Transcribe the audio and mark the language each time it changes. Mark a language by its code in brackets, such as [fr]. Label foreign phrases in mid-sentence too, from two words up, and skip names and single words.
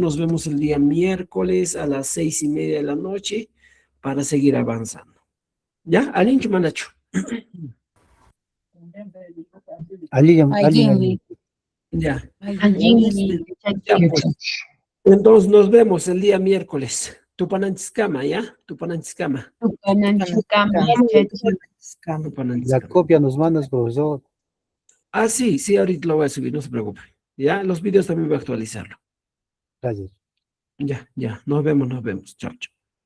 [es] Nos vemos el día miércoles a las 6:30 de la noche para seguir avanzando. ¿Ya? Alincho, Manacho. Allí. Ya. Allí, Ya, pues. Entonces, nos vemos el día miércoles. Tupananchiskama, ¿ya? Tupananchiskama. La copia nos mandas, profesor. Sí, sí, ahorita lo voy a subir, no se preocupe. Ya, los videos también voy a actualizarlo. Gracias. Ya, nos vemos. Chao, chao.